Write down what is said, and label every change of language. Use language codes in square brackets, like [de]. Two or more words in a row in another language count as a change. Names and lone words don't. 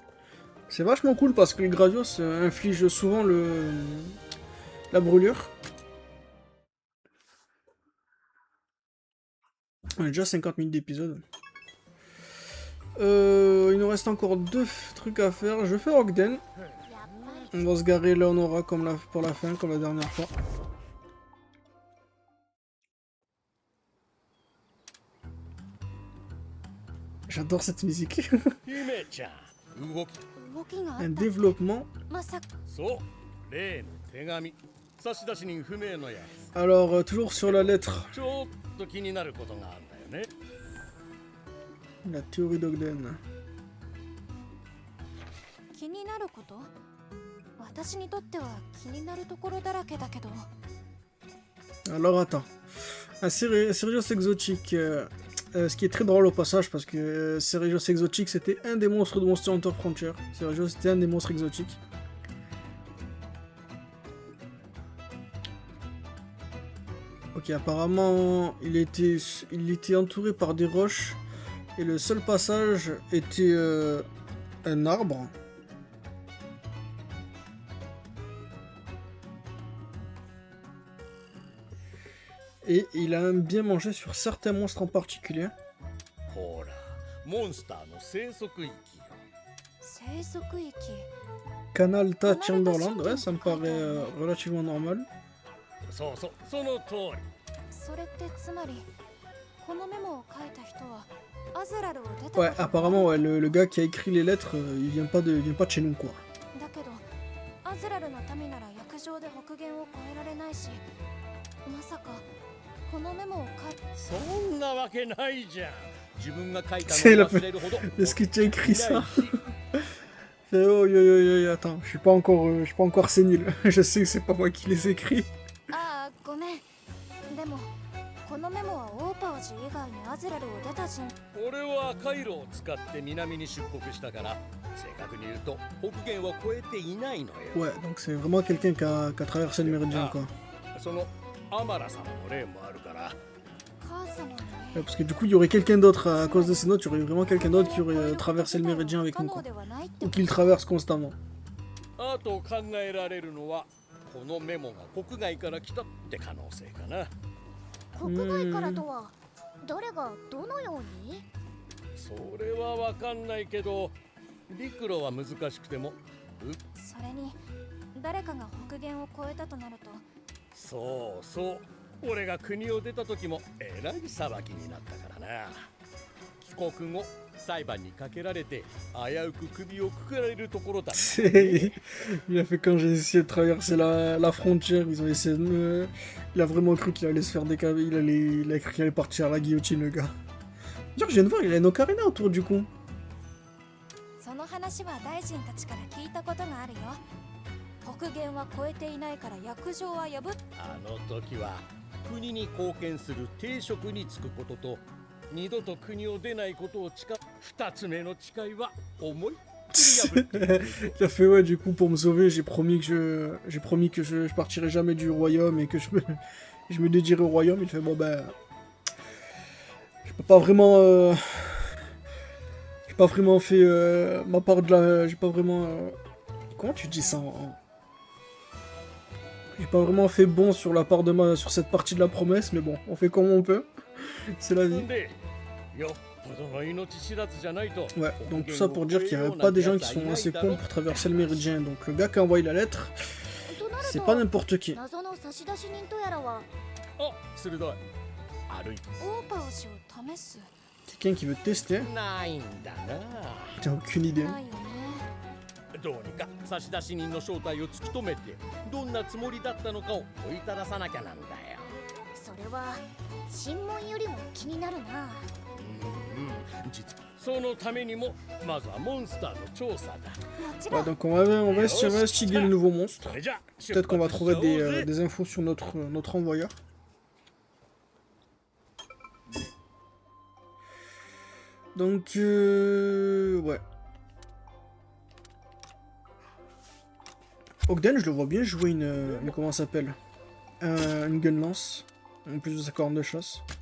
[fr] C'est vachement cool parce que le Gravios inflige souvent la brûlure. On a déjà 50 minutes d'épisode. Il nous reste encore 2 trucs à faire. Je fais Ogden. [ja] やっぱり [fr] On va se garer là on aura pour la fin, comme la dernière fois. J'adore cette musique. [ja] 姫ちゃん動き動きがあっ [fr] Un [ja] た。 [fr] développement. [ja] まさかそう例の手紙差出人不明のや [fr] Alors, toujours sur la lettre. [ja] つちょっと気になることがあるんだよね [fr] La théorie d'Ogden. [ja] なること？私にとっては気になるところだらけだけど。 [fr] Alors attends. Ah, Cerejos Exotique. Ce qui est très drôle au passage parce que Cerejos Exotique c'était un des monstres de Monster Hunter Frontier. Cerejos c'était un des monstres exotiques. Ok, apparemment il était entouré par des roches et le seul passage était un arbre. Et il a bien mangé sur certains monstres en particulier. [ja] ほらモンスターの生息域よ。生息域。 [fr] Canalta Timberland, ouais, ça me paraît relativement normal. [ja] そうそうその通り。それってつまりこのメモを書いた人はアズラルを出た。 [fr] Ouais, apparemment, ouais, le gars qui a écrit les lettres, il vient pas de chez nous, quoi. [ja] だけどアズラルの民なら約定で北限を越えられないし、まさかこのメモを書いた。そんなわけないじゃん。自分が書いた [fr] C'est [ja] の [fr] la [ja] を忘れるほど。 [fr] Est-ce que tu as écrit ça? Oh, yo, yo, yo, yo, attends, je suis pas encore sénile. Je sais que c'est pas moi qui les écris. [ja] ああ、ごめん。でもこのメモはオーパオジ以外にアズラルを出た人。俺はカイロを使って南に出国したから、正確に言うと北限は越えていないのよ。 [fr] Ouais, donc c'est vraiment quelqu'un qui a traversé le méridien, quoi. [ja] そのアマラ様の例もあるから。母様のね。 [fr] Ouais, parce que du coup, il y aurait quelqu'un d'autre à cause de ces notes, il y aurait vraiment quelqu'un d'autre qui aurait traversé le méridien avec nous, quoi. Ou qui le traverse constamment. [ja] あと考えられるのはこのメモが国外から来たって可能性かな。国外からとは誰がどのように？それはわかんないけど、陸路は難しくても。それに誰かが北限を越えたとなると。そうそう。俺が国を出た時もえらい裁きになったからな。帰国後裁判にかけられて危うく首をくくられるところだ。 [fr] Il a fait quand j'ai essayé de traverser la frontière, ils ont essayé de me... Il a vraiment cru qu'il allait se faire décaler, il a cru qu'il allait partir à la guillotine, le gars. D'ailleurs, je viens de voir, il a une ocarina autour du cou. [ja] その話は大臣たちから聞いたことがあるよ。北限は越えていないから約定は破っ。あの時は国に貢献する定職に就くことと二度と国を出ないことを誓う二つ目の誓いは思いっきり破っている。 [fr] Il a fait ouais, du coup pour me sauver, j'ai promis que je partirai jamais du royaume et que je me dédierai au royaume. Il fait bon ben je peux pas vraiment j'ai pas vraiment fait ma part de la j'ai pas vraiment comment tu dis ça j'ai pas vraiment fait bon sur la part de sur cette partie de la promesse, mais bon, on fait comme on peut. C'est la vie. Ouais, donc tout ça pour dire qu'il n'y a pas des gens qui sont assez cons pour traverser le méridien. Donc le gars qui a envoyé la lettre, c'est pas n'importe qui. [ja] 謎の差出人とやらは。あ、鋭い。歩いてオーパオジを試す。 [fr] Quelqu'un qui veut tester. [ja] ないんだな。 [fr] T'as aucune idée. [ja] ないよね。どうにか差出人の正体を突き止めて、どんなつもりだったのかを問いたださなきゃなんだよ。それは審問よりも気になるな。実はそのためにもまずはモンスターの調査だ。もちろ [fr] Ouais, [ja] ん。 [fr] donc on va essayer d'investiguer le nouveau monstre. [ja] それじゃ [fr] Peut-être qu'on va trouver des infos sur notre envoyeur. Donc, ouais. Ogden, je le vois bien jouer une comment ça s'appelle une [en] gun lance, [fr] en plus de sa corne de chasse.